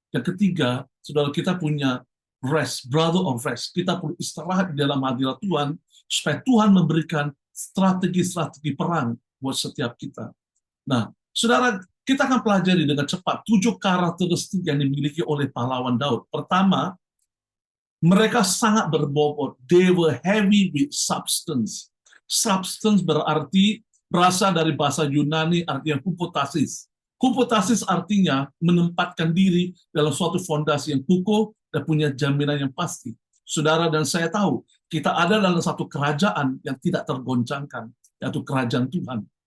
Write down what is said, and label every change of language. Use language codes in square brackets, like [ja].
[id] Yang ketiga, saudara, kita punya rest, [en] brother of rest. [id] Kita perlu istirahat di dalam hadirat Tuhan, supaya Tuhan memberikan strategi-strategi perang buat setiap kita. Nah, saudara, kita akan pelajari dengan cepat 7 karakteristik yang dimiliki oleh pahlawan Daud. Pertama, mereka sangat berbobot. [en] They were heavy with substance. [id] Substance berasal dari bahasa Yunani, artinya hypostasis. Hypostasis artinya menempatkan diri dalam suatu fondasi yang kukuh dan punya jaminan yang pasti. Saudara dan saya tahu, kita ada dalam satu kerajaan yang tidak tergoncangkan, yaitu kerajaan Tuhan.